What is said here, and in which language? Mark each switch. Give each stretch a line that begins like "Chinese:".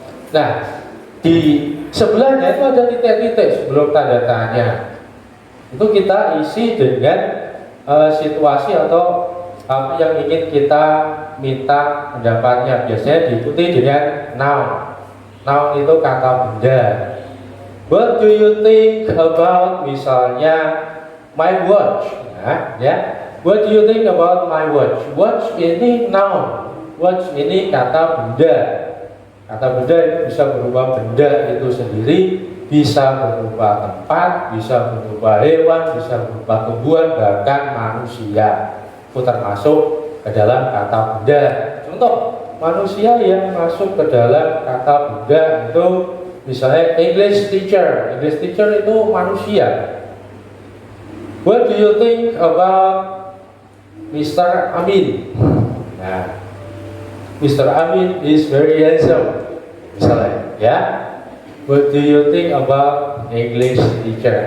Indonesian: Nah, di sebelahnya itu ada titik-titik sebelum tanda tanya. Itu kita isi dengan situasi atau apa yang ingin kita minta pendapatnya. Biasanya diikuti dengan noun. Noun itu kata benda.
English: What do you think about
Indonesian: misalnya
English: my watch? Ya. What do you think about my watch?
Indonesian: Watch ini noun. Watch ini kata benda. Kata benda itu bisa berupa benda itu sendiri, bisa berupa tempat, bisa berupa hewan, bisa berupa tumbuhan, bahkan manusia. Itu termasuk ke dalam kata benda. Contoh, manusia yang masuk ke dalam kata benda itu misalnya English teacher. English teacher itu manusia.
English: What do you think about Mr. Amin? Nah, Mr. Amin is very handsome.
Indonesian: Misalnya, ya.
English: What do you think about English teacher?